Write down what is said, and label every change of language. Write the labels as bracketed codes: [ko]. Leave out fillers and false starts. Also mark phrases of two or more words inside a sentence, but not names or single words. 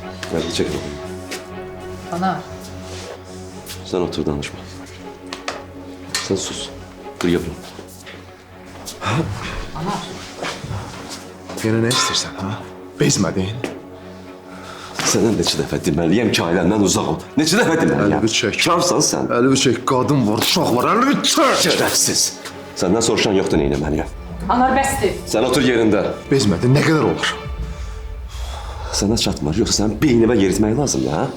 [tr] Hadi çekil. Anar. Sen otur danışma. Sen sus. Dur yapma. Yine ne istersen ha? Bezmedin. [az] Sana neçə dəfə deməliyəm ki, ailəndən uzaq ol. Neçə dəfə deməliyəm? Əlimi çək. Karsan sən. Əlimi çək, qadın var, uşaq var, əlimi çək! Şərəfsiz. Səndən soruşan yoxdur nə etməliyəm. Anar bəsdir. Sən otur yerində. Bezmedin, nə qədər olur? Sənə çatmır, yoxsa sənin beynimə yeritmək lazımdır, ha?